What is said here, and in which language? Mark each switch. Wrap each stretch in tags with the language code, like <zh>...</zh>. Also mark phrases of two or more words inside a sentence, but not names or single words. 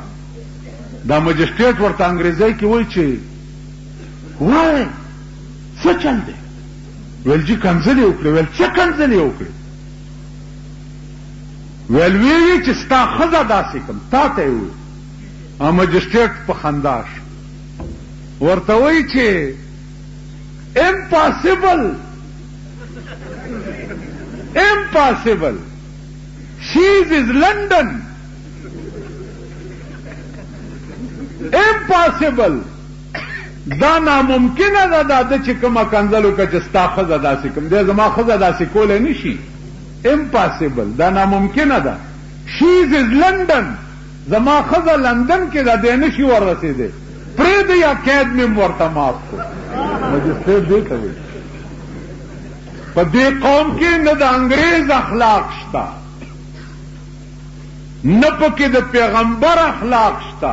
<ps>دا مجسټریټ ورته انګریزۍ کې وایي چې وایي څه چل دی؟ ویل جي کنسل یې وکړې. ویل څه کنسل یې وکړې؟ ویل ویې چې ستا ښځه داسې کوم تا ته یې وویل. مجسټریټ په خندا شو ورته وایي چې</ps> <en>impossible impossible, she is London, impossible,</en> <ps>دا ناممکنه ده دا چې کومه کنځل وکړه چې ستا ښځه داسې کوم دی زما ښځه داسې کولی نه شي. impossible دا ناممکنه ده.</ps> <en>she is London</en> <ps>زما ښځه لندن کې ده دی نه شي وررسېدی. پرېږده یا قید مې ورته معاف کړو. مجسټریټ دې ته وایي په دې قوم کې نه د انګریز اخلاق شته نه پکې د پیغمبر اخلاق شته.</ps>